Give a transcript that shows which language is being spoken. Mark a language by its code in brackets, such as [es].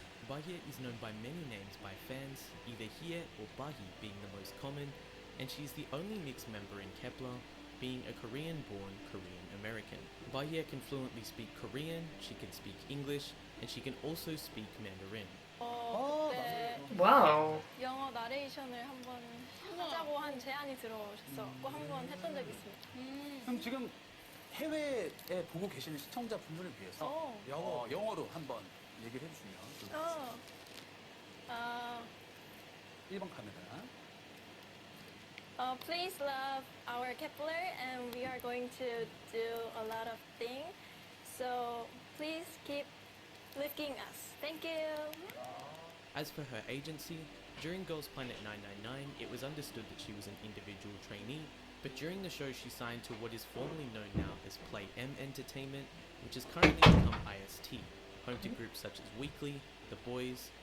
[en] Bahie is known by many names by fans, either Hie or Bahi being the most common, and she is the only mixed member in Kep1er, being a Korean-born Korean American. Bahie can fluently speak Korean, she can speak English, and she can also speak Mandarin. [ko] 그때 [en] Wow. [ko] 영어 나레이션을 한번 하자고 한 제안이 들어오셨었고 한번 했던 적이 있습니다. 그럼 지금 해외에 보고 계시는 시청자분들을 위해서 영어로 한번 얘기를 해주시면 좋겠습니다. 1번 카메라. [en] Please love our Kep1ER, and we are going to do a lot of things. So please keep lifting us. Thank you. As for her agency, during Girls Planet 999, it was understood that she was an individual trainee, but during the show she signed to what is formerly known now as Play M Entertainment, which has currently become IST, home to groups such as Weekly, The Boys,